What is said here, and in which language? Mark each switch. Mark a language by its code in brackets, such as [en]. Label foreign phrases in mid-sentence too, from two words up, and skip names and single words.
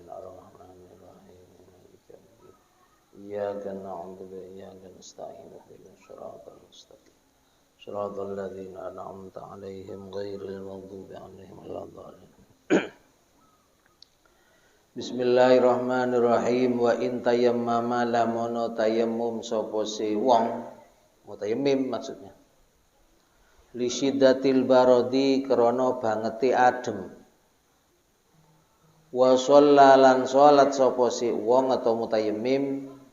[ar] الرحمن الرحيم. مالك يوم الدين. إياك نعبد وإياك نستعين. اهدنا الصراط المستقيم. صراط الذين أنعمت عليهم غير المغضوب عليهم ولا الضالين. بسم الله الرحمن الرحيم. وإن تيمم [jv] lamono tayammum sapa si wong, mutayammim maksudnya. [ar] لشدة البرد [jv] krana bangete adem. [ar] وصلى الصلاة [jv] sapa si wong atau mutayammim.